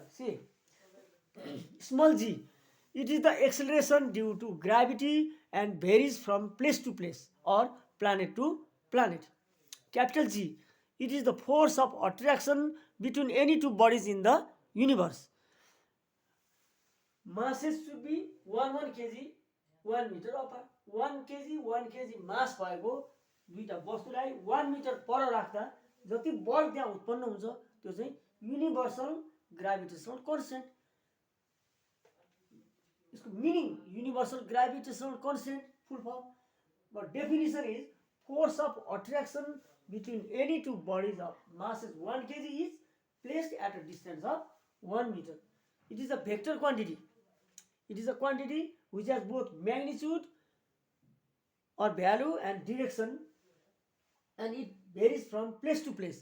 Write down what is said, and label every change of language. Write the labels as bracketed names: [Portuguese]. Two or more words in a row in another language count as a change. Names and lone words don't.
[English] See, small g, it is the acceleration due to gravity and varies from place to place or planet to planet. Capital G, it is the force of attraction between any two bodies in the universe. Masses should be 1 kg 1 meter apart. [Nepali] 1 kg मास भएको दुईटा वस्तुलाई 1 मिटर पर राख्दा जति बल त्यहाँ उत्पन्न हुन्छ त्यो चाहिँ [English] universal gravitational constant. इसको meaning universal gravitational constant full form, but definition is force of attraction between any two bodies of masses 1 kg is placed at a distance of 1 meter. It is a vector quantity. It is a quantity which has both magnitude or value and direction, and it varies from place to place.